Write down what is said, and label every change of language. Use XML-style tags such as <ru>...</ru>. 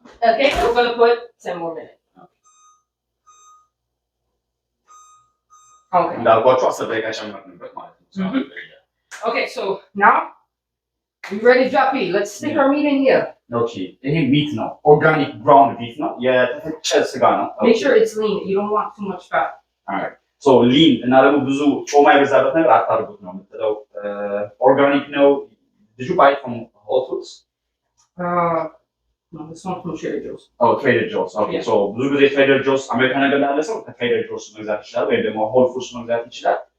<en>Okay, we're going to put 10 more minutes. Okay.</en> <am>እንዳልኳችሁ 10 ደቂቃ ጨምርንበት ማለት ነው.</am> <en>Okay, so now we ready to drop it. Let's stick our meat in here.</en> <am>Okay. ይሄ ሚት ነው. ኦርጋኒክ ብራውን ቢፍ ነው. የተፈጨ ስጋ ነው.</am> <en>Make sure it's lean. You don't want too much fat. Alright.</en> <am>So lean እና ደግሞ ብዙ ጮማ የበዛበት ነገር አታርጉት ነው የምትለው. ኦርጋኒክ ነው.</am> <en>Did you buy it from Whole Foods? No, this one's from Trader Joe's. Oh, Trader Joe's. Okay. Yeah.</en> <am>So ብዙ ጊዜ Trader Joe's አሜሪካ ነገር ላለ ሰው ከTrader Joe's መግዛት ይችላል ወይም ደግሞ Whole Foods መግዛት ይችላል.</am>